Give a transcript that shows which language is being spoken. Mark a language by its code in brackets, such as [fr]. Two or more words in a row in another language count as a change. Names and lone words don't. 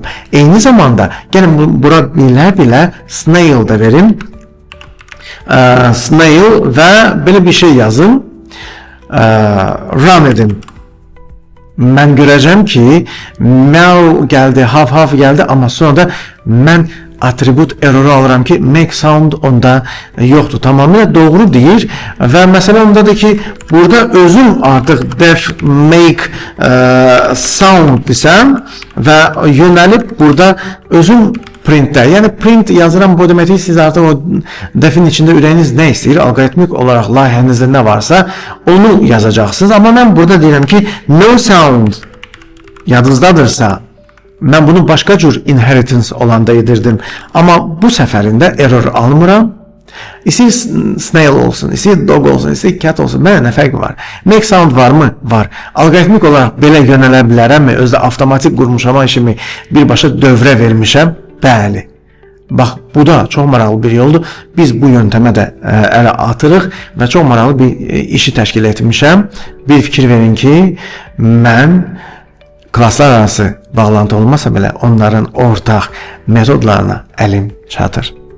[az] Eyni zamanda gəlin bura bilə-bilə snail da verim. Snail və belə bir şey yazım. Run edim. Mən görəcəm ki, meow gəldi, half gəldi, amma sonra da mən atribut error alıram ki, [en] make sound [az] onda yoxdur. Tamamilə doğru deyir və məsələ ondadır ki, burada özüm artıq [en] def make sound [az] desəm və yönəlib burada özüm printdə, yəni print yazıram, bu deməkdir siz artıq o defin içində ürəyiniz nə istəyir, alqoritmik olaraq layihənizdə nə varsa onu yazacaqsınız. Amma mən burada deyirəm ki, [en] no sound [az] yadınızdadırsa, mən bunu başqa cür inheritance olanda edirdim. Amma bu səfərində error almıram. İstəyir snail olsun, istəyir dog olsun, istəyir cat olsun, mənə nə fərqi var? [en] Make sound [az] var mı? Var. Alqoritmik olaraq belə yönələ bilərəmmi? Özdə avtomatik qurmuşam işimi birbaşa dövrə vermişəm. Bəli. Bax, bu da çox maraqlı bir yoldur. Biz bu yöntəmə də ələ atırıq və çox maraqlı bir işi təşkil etmişəm. Bir fikir verin ki, mən klaslar arası bağlantı olmasa belə onların ortaq metodlarına əlim çatır.